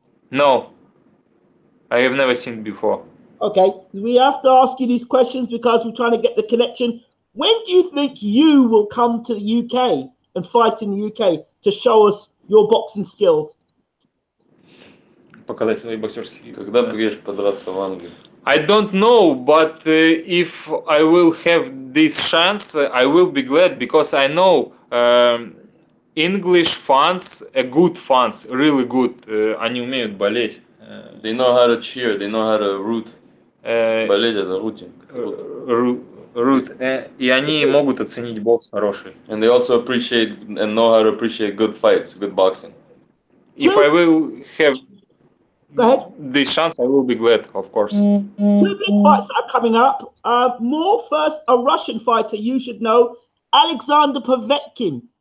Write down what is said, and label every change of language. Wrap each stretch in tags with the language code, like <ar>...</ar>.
<en>No, I have never seen before. Okay, we have to ask you these questions because we're trying to get the connection. When do you think you will come to the UK and fight in the UK to show us your boxing skills?</en> <ru>Показать свои боксерские. Когда приедешь подраться в Англию?</ru> <en>I don't know, but if I will have this chance, I will be glad because I know English fans, good fans, really good.</en> <ru>Они умеют болеть.</ru> <en>They know how to cheer. They know how to root.</en> <ru>Болеть это rooting.</ru> <en>Root.</en> <ru>И они могут оценить бокс хороший.</ru> <en>And they also appreciate and know how to appreciate good fights, good boxing. If I will have Go ahead. this chance, I will be glad, of course. Two big fights that are coming up. More first, a Russian fighter you should know, Alexander Povetkin.</en>